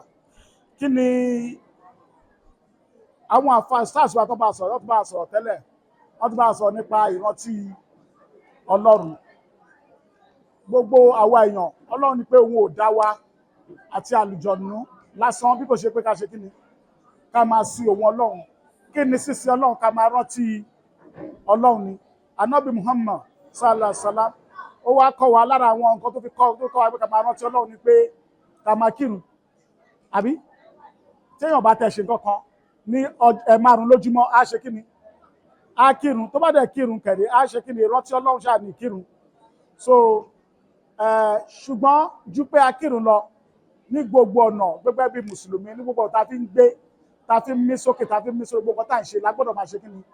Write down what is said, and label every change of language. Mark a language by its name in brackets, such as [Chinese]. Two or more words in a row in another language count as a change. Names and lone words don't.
[Yoruba] Kí ni àwọn àfáà stars wa tó bá sọ̀rọ̀ tẹ́lẹ̀, wọ́n tó bá sọ̀rọ̀ nípa ìrántí Ọlọ́run. Gbogbo àwa èèyàn, Ọlọ́run ní pé òun ò dá wa àti àlùjọ̀nú lásán bí kò ṣe pé ká ṣe kí ni, ká máa sí òun Ọlọ́run. Kí ni sísìn Ọlọ́run? Ká máa rántí Ọlọ́run ni. Ànábì Muhammad [Arabic] صلى الله عليه وسلم [Yoruba] ó wá kọ́ wa lára àwọn nǹkan tó kọ́ wa pé ká máa rántí Ọlọ́run ni pé ká máa kírun. Àbí téèyàn bá tẹ̀ ṣe nǹkan kan ní ẹ̀ẹ̀márùn lójúmọ́, á ṣe kí ni? Á kírun. Tó bá dẹ̀ kírun kẹ̀dé, á ṣe kí ni? Rántí Ọlọ́run ṣáà ní kírun. So ṣùgbọ́n ju pé a kírun lọ ní gbogbo ọ̀nà gẹ́gẹ́ bí mùsùlùmí, ní gbogbo ọ̀nà tá fi ń gbé, tá fi ń mí sókè, tá fi ń mí sókè, gbogbo tá à ń ṣe lágbọ́dọ̀ máa ṣe kí ni?